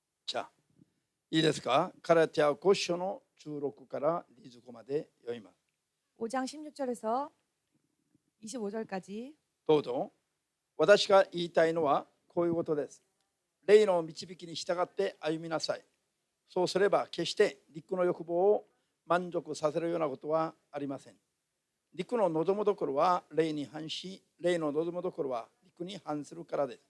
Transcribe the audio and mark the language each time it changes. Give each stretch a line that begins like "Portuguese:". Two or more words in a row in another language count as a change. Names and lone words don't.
Japanese: じゃあ、いいですか？ガラティア5章の16から25まで読みます。
Korean: 5장 16절에서 25절까지
Japanese: どうぞ。私が言いたいのはこういうことです。霊の導きに従って歩みなさい。そうすれば決して肉の欲望を満足させるようなことはありません。肉の望むところは霊に反し、霊の望むところは肉に反するからです。